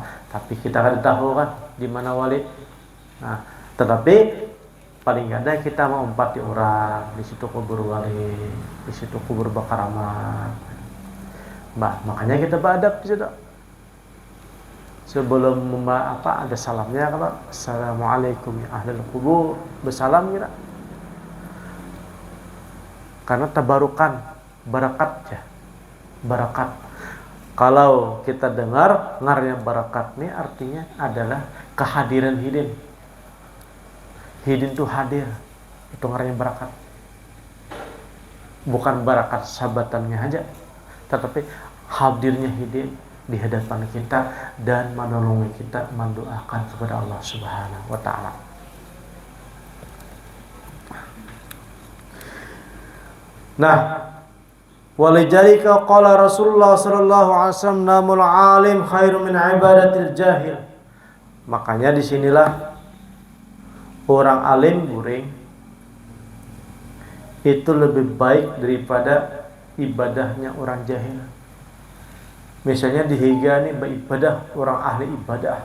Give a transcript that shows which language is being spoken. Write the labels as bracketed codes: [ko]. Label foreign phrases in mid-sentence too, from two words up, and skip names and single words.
[bjn] Tapi kita kan tahu kan di mana wali. Nah, tetapi paling ada kita mengumpati orang di situ kubur wali, di situ kubur bakaramat. Makanya kita beradab di situ. Sebelum ada salamnya kalau [ar] السلام عليكم يا أهل القبور, [bjn] bersalam kira. Karena tabarukan, barakat ya. Barakat. Kalau kita dengar ngarnya barakat ini artinya adalah kehadiran hidin. Hidin itu hadir. Itu ngarnya barakat. Bukan barakat sahabatannya aja, tetapi hadirnya hidin di hadapan kita dan menolongi kita mendoakan kepada Allah [ar] سبحانه وتعالى. Nah, ولذلك قال رسول الله صلى الله عليه وسلم نوم العالم خير من عبادة الجاهل. [bjn] Makanya disinilah orang alim guring itu lebih baik daripada ibadahnya orang jahil. Misalnya di Higa nih beribadah orang ahli ibadah.